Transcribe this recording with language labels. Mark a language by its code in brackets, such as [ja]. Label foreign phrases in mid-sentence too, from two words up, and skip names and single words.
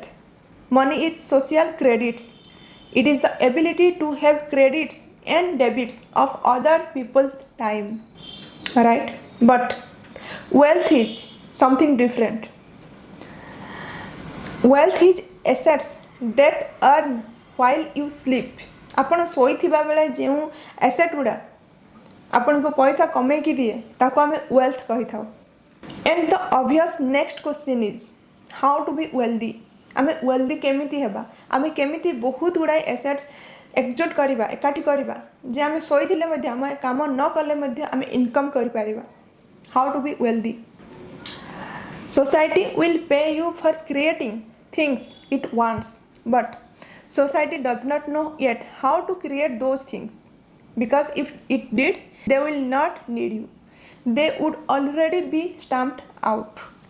[en] Money is social credits. It is the ability to have credits and debits of other people's time. Right? But wealth is something different. Wealth is assets that earn while you sleep. [or] ଆପଣ ଶୋଇଥିବା ବେଳେ ଯୋ ଆସେଟ ଗୁଡ଼ା ଆପଣ କୁ ପଇସା କମେଇ କି ଦିଏ ତାକୁ ଆମେ ୱେଲଥ କହି ଥାଉ. [en] And the obvious next question is how to be wealthy. [or] ଆମେ ୱେଲଦି କେମିତି ହେବା, ଆମେ କେମିତି ବହୁତ ଗୁଡ଼ାଏ ଆସେଟସ ଏକଜୁଟ କରିବା, ଏକାଠି କରିବା ଯେ ଆମେ ଶୋଇଥିଲେ ମଧ୍ୟ ଆମେ କାମ ନ କଲେ ମଧ୍ୟ ଆମେ ଇନକମ କରି ପାରିବା. [en] How to be wealthy. Society will pay you for creating things it wants, but society does not know yet how to create those things, because if it did, they will not need you. They would already be stamped out.